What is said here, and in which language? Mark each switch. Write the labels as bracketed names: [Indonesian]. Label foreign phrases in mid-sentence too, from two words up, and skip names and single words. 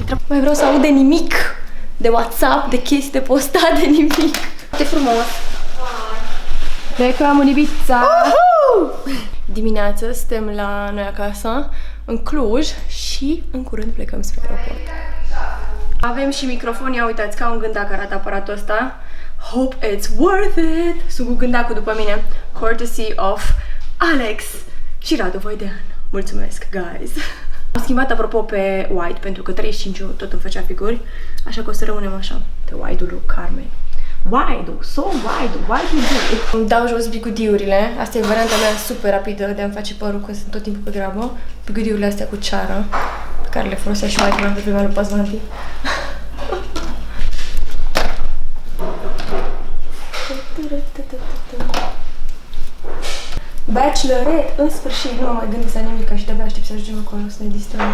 [Romanian] Mai vreau să aud de nimic. De WhatsApp, de chestii de postat, de nimic. Ce frumos! Plecăm în Ibiza! Dimineața suntem la noi acasă, în Cluj, și în curând plecăm spre aeroport. Avem și microfon, ia uitați, ca un gândac arată aparatul ăsta. [English] Hope it's worth it! [Romanian] Sunt cu gândacul după mine. [English] Courtesy of [Romanian] Alex și Radu Voidean. Mulțumesc, guys! Am schimbat, apropo, pe white, pentru că 35 tot îmi făcea figuri, așa că o să rămânem așa, pe wide-ul lui Carmen. Wide-ul, so wide-ul, wide-ul. Îmi dau jos bigudiurile. Asta e varianta mea super rapidă de a-mi face părul, că sunt tot timpul pe grabă. Bigudiurile astea cu ceară, pe care le folosea și mai pe prima lui Pazvanti. Bachelorette, în sfârșit, nu am mai gândit la nimic, și de-abia aștept să ajungem acolo, să ne distrăm.